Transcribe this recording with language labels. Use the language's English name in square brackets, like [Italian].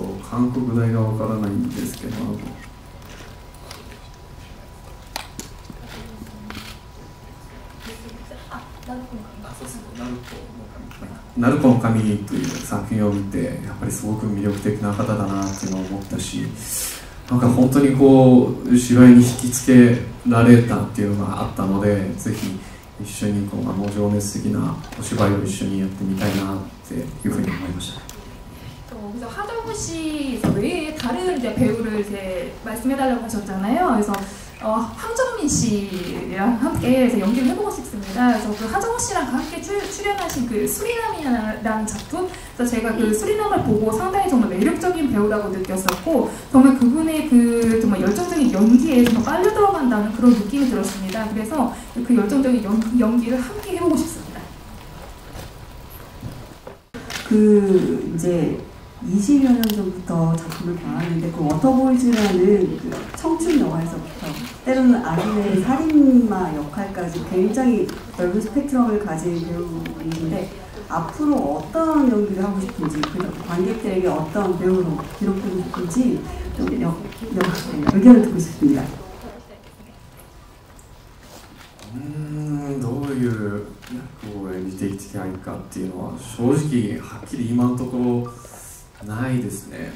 [Japanese] 韓国大がわからないんですけど、ナルコの神という作品を見てやっぱりすごく魅力的な方だなっていうのを思ったし、なんか本当にこう芝居に引きつけられたっていうのがあったので、ぜひ一緒に情熱的なお芝居を一緒にやってみたいなっていうふうに思いました。 [Korean] 그래서 하정우 씨 외에 다른 이제 배우를 이제 말씀해달라고 하셨잖아요. 그래서 황정민 씨랑 함께 해서 연기를 해보고 싶습니다. 그래서 그 하정우 씨랑 함께 출연하신 그 수리남이라는 작품, 그래서 제가 그 수리남을 보고 상당히 정말 매력적인 배우라고 느꼈었고, 정말 그분의 그 정말 열정적인 연기에 정말 빨려 들어간다는 그런 느낌이 들었습니다. 그래서 그 열정적인 연기를 함께 해보고 싶습니다. 그 이제 20여 년 전부터 작품을 봐왔는데 그 워터보이즈라는 그 청춘 영화에서부터 때로는 아들의 살인마 역할까지 굉장히 넓은 스펙트럼을 가진 배우인데 앞으로 어떤 연기를 하고 싶은지 그리고 관객들에게 어떤 배우로 기록되고 싶은지 좀 의견을 듣고 싶습니다. [Japanese] どういう役を演じていきたいかっていうのは正直はっきり今のところないですね。